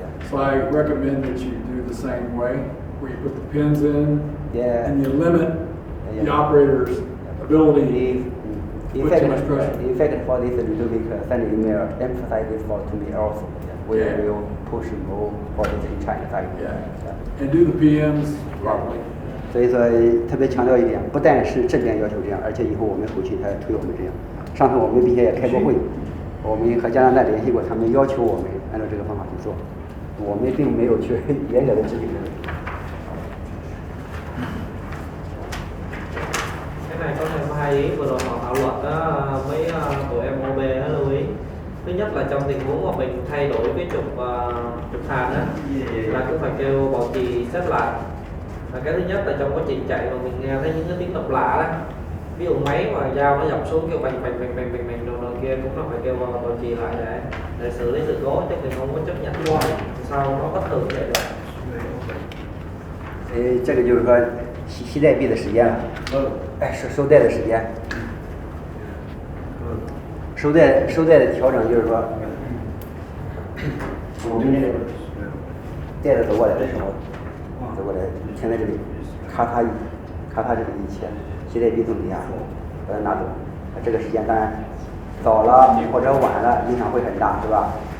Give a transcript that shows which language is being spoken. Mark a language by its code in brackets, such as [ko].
[en] So I recommend that you do the same way, where you put the pins in, and you limit the operator's ability. In fact, for this Ludovic send email, emphasize this for to me also. We will push more for this in China side. And do the PMs properly. [zh] 所以说特别强调一点，不但是这边要求这样，而且以后我们回去他推我们这样。上次我们并且也开过会，我们和加拿大联系过，他们要求我们按照这个方法去做，我们并没有去严格的执行这个。 [vi] Cái này có thêm hai ý vừa rồi họ thảo luận đó, mấy tụi em OB nó lưu ý. Thứ nhất là trong tình huống mà mình thay đổi cái trục hàn á, là cũng phải kêu bảo trì set lại. Và cái thứ nhất là trong quá trình chạy mà mình nghe thấy những cái tiếng động lạ đó, ví dụ máy mà dao nó dọc xuống kêu bành đồ kia cũng là phải kêu bảo trì lại để xử lý sự cố, chứ mình không có chấp nhận qua sau nó bất thường vậy được. [zh] 这个就是说携带臂的时间了，收带的时间，收带的调整就是说，我们这个带子走过来的时候，停在这里，咔嚓这里一切，携带臂从底下把它拿走，这个时间当然早了或者晚了影响会很大，是吧？